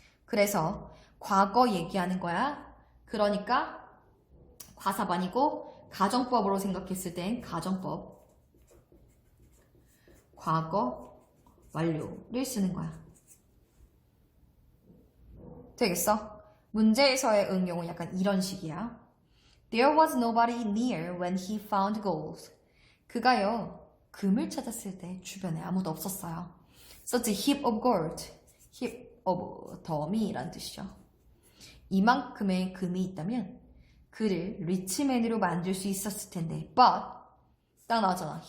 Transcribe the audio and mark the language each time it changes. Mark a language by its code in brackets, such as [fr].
[ko] 그래서 과거 얘기하는 거야. 그러니까 과사반이고 가정법으로 생각했을 땐 가정법. 과거 완료를 쓰는 거야. 되겠어? 문제에서의 응용은 약간 이런 식이야. [en] There was nobody near when he found gold. [ko] 그가요, 금을 찾았을 때 주변에 아무도 없었어요. [en] Such a heap of gold. heap of [ko] 더미란 뜻이죠. 이만큼의 금이 있다면 그를 리치맨으로 만들 수 있었을 텐데 but 딱 나왔잖아.